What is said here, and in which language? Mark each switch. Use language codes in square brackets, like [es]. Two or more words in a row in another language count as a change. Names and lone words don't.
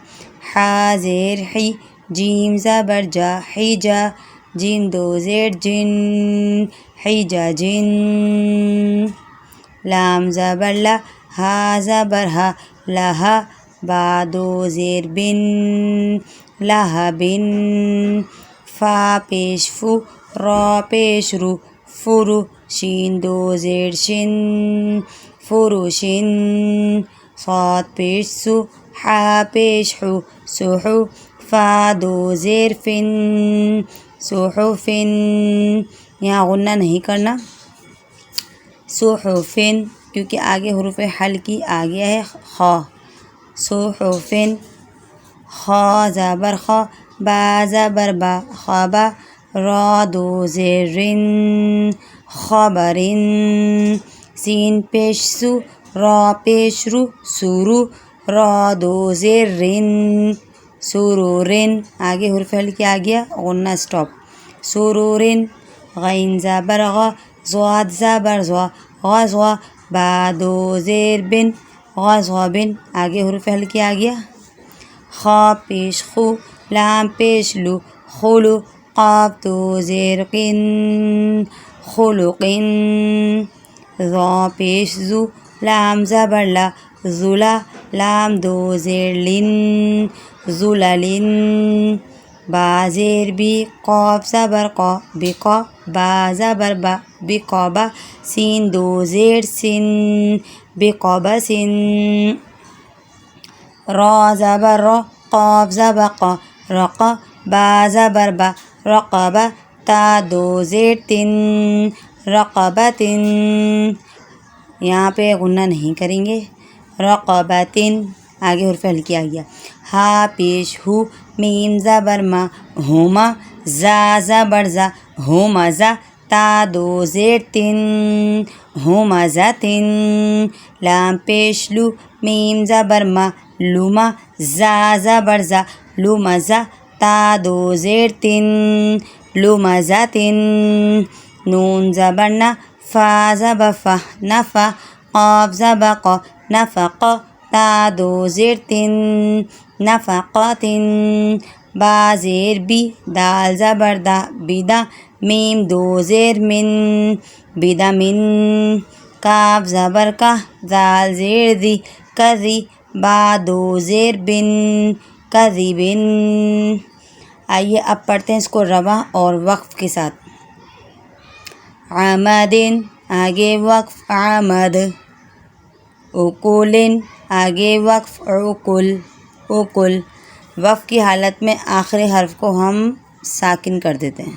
[ur] حا زیر حی، جیم زبر جا، حجا۔ جیم 2 زیر جن، حجا جن۔ لام زبر لا، ہا زبر ہا، لہا۔ با 2 زیر بن، لہا بن۔ فا پیش فو، را پیش رو، فرو۔ شین 2 زیر شن، فروشن۔ صاد پیش سو، حا پیش حو، سحو۔ فا 2 زیر فن، صحفن۔ یہاں غنہ نہیں کرنا، صحفن، کیونکہ آگے حروف حلقی آ گیا ہے خا، صحفن۔ خا زبر خا، با زبر با، خوابا۔ را 2 زیر رن، خبرن۔ سین پیش سو، را پیش رو، سورو۔ را 2 زیر رن، سرورن۔ آگے حرف حلقی آ گیا، غنہ اسٹاپ، سرورن۔ غین زبر غا، ضاد زبر زوا، غزوا۔ با 2 زیر بن، غزغبن۔ آگے حرف حلقی آ گیا۔ خا پیش خو، لام پیش لو، خلو۔ قاف 2 زیر قن، خلقن۔ ذا پیش زو، لام زبر لا، ذلا۔ لام 2 زیر لن، ذللن۔ با زیر بی، قاف زبر قا، بقا۔ با زبر با، بقابا۔ سین 2 زیر سن، بقبسن۔ را زبر را، قاف زبر قا، رقا۔ با زبر با، رقبا۔ تا 2 زیر تن، رقبتن۔ یہاں پہ غنہ نہیں کریں گے، رقبتن۔ آگے حرف حلقی آ گیا۔ ہا پیش ہو، میم زبر ما، ہوما۔ زا زبر زا، ہومزا۔ تا 2 زیر تن، ہومزتن۔ لام پیش لو، میم زبر ما، لما۔ زا زبر زا، لمزا۔ تا 2 زیر تن، لمزتن۔ نون زبر نا، فا زبر فا، نفا۔ قاف زبر قا، نفقا۔ تا 2 زیر تن، نفقتن۔ با زیر بی، دال زبر دا، بیدا۔ میم 2 زیر من، بدمن۔ کاف زبر کا، دال زیر دی، کذی۔ با 2 زیر بن، کذبن۔ آئیے اب پڑھتے ہیں اس کو رواں اور وقف کے ساتھ۔ عمدن آگے وقف عمد، اکولن آگے وقف عقل، عقل، وقف کی حالت میں آخری حرف کو ہم ساکن کر دیتے ہیں.